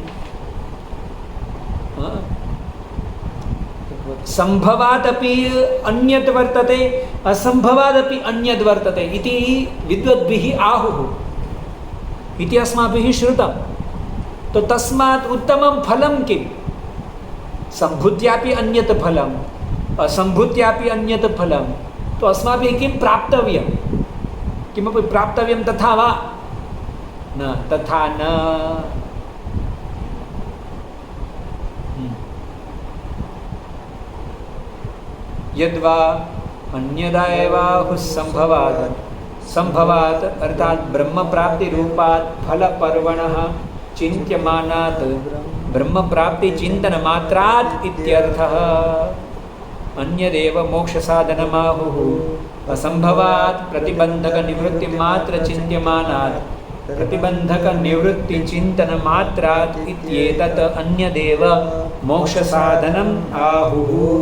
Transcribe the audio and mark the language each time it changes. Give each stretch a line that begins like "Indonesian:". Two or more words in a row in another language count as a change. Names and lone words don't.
Sanskrit: संभवादपि अन्यत् वर्तते, असंभवादपि अन्यत् वर्तते इति विद्वद्भिः आहुः इति अस्माभिः श्रुतं। तो तस्मात् उत्तमं फलं किं? सम्भूत्यापि अन्यत् फलम्, असम्भूत्यापि अन्यत् फलं। तो अस्माभिः किं प्राप्तव्यं? किमपि प्राप्तव्यं तथा वा? न तथा न यद्वा अन्यदा एवाहु संभवात अर्थात ब्रह्म प्राप्ति रूपात फल पर्वणः चिंत्यमानात ब्रह्म प्राप्ति चिंतन मात्रात इत्यर्थः अन्यदेव मोक्ष साधनमाहुः असंभवात प्रतिबंधक निवृत्ति मात्र चिंत्यमानात प्रतिबंधक निवृत्ति चिंतन मात्रात इत्येतत अन्यदेव मोक्ष साधनम आहुः.